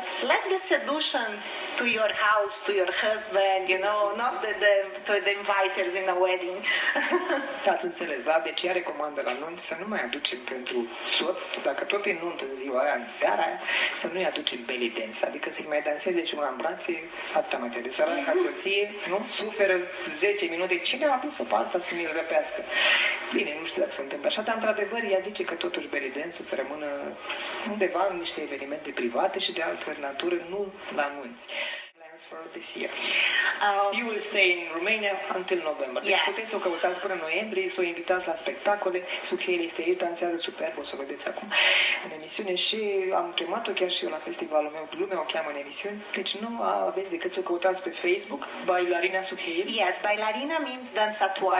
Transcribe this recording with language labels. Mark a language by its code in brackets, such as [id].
[en] Let the seduction to your house, to your husband, you know, not to the inviters in a wedding. [ro] Ați înțeles, da? Deci ea recomandă la nunți să nu mai aducem pentru soț, dacă tot e nuntă în ziua aia, în seara aia, să nu-i aducem belly dance, adică să-i mai danseze și una în brațe, atâta mai trebuie. Săraca soție, nu? Suferă 10 minute, cine a adus-o pe asta să mi-l răpească? Bine, nu știu dacă se întâmplă așa, dar într-adevăr ea zice că totuși belly dance-ul să rămână undeva în niște evenimente private și de altă natură, nu la nunți. [en] For this year. You will stay in Romania until November. [ro] Deci puteți să o căutați până în noiembrie, să o invitați la spectacole. Suheil este aici, dansează superb, o să o vedeți acum în emisiune și am chemat-o chiar și eu la festivalul meu, lumea o cheamă în emisiuni. Deci nu aveți decât să o căutați pe Facebook, Bailarina Suheil. [en] Yes, bailarina means dansatoare.